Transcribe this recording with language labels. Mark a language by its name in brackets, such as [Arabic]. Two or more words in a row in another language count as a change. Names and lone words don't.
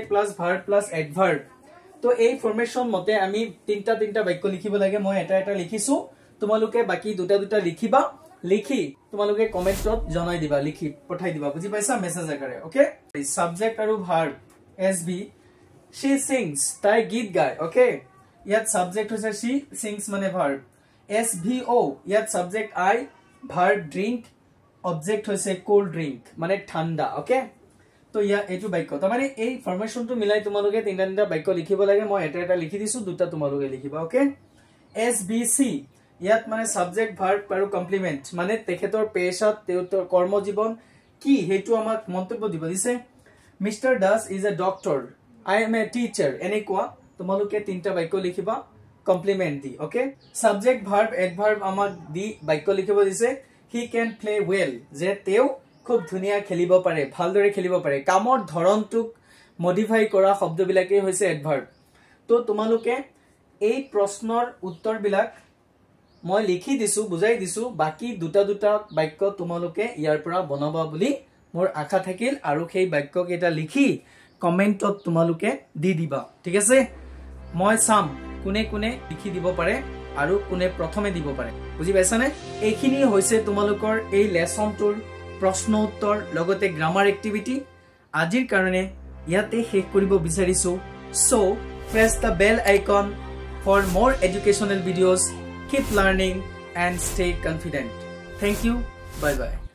[English] plus verb plus adverb [Assamese] তো এই ফরমেশন মতে আমি তিনটা বাক্য লিখিব লাগে মই এটা লিখিছো তোমালোকে বাকি দুটা লিখিবা লিখি তোমালোকে কমেন্টত জনাই দিবা লিখি পঠাই দিবা বুজি পাইছা মেসেজ আকাৰে ওকে সাবজেক্ট আৰু ভার্ব SB [English] she sings [Assamese] তাই গীত গায় ওকে ইয়াত সাবজেক্ট হৈছে [English] she sings [Assamese] মানে ভার্ব SVO ইয়াত সাবজেক্ট I ভার্ব drink অবজেক্ট হৈছে [English] cold drink [Assamese] মানে ঠাণ্ডা ওকে তো ইয়া এটু বাক্য তাৰ মানে এই ফরমেশনটো মিলাই তোমালোকে তিনটা বাক্য লিখিব লাগে মই এটা লিখি দিছো দুটা তোমালোকে লিখিবা ওকে SBC ইয়াত মানে [English] subject verb [Assamese] আৰু কমপ্লিমেন্ট মানে তেখেতৰ পেশাত তেওঁৰ কৰ্মজীৱন কি হেতু আমাক মন্তব্য দিব দিছে [English] Mister Das is a doctor I am a teacher [Assamese] এনেকুৱা তোমালোকে তিনটা বাক্য লিখিবা কমপ্লিমেন্ট দি ওকে [English] subject verb adverb [Assamese] আমাক দি বাক্য লিখিব দিছে [English] he can play well [Assamese] যে তেও খুব ধুনিয়া খেলিব পাৰে ভালদৰে খেলিব পাৰে কামৰ ধৰণটোক মডিফাই কৰা শব্দবিলাকে হৈছে এডভার্ব তো তোমালোকে এই প্ৰশ্নৰ উত্তৰবিলাক মই লিখি দিছো বুজাই দিছো বাকি দুটা বাক্য তোমালোকে ইয়াৰ পৰা বনাবা বুলি মোৰ আশা থাকিল আৰু সেই বাক্য কেটা লিখি কমেন্টত তোমালোকে দি দিবা ঠিক আছে মই চাম কোনে লিখি দিব পাৰে আৰু কোনে প্ৰথমে দিব পাৰে বুজি পাইছানে এইখিনি হৈছে তোমালোকৰ এই লেসনটোৰ প্ৰশ্ন উত্তৰ লগতে [English] grammar activity [Assamese] আজিৰ কাৰণে ইয়াতে শেষ কৰিব বিচাৰিছো সো [English] press the bell icon for more educational videos keep learning and stay confident thank you bye bye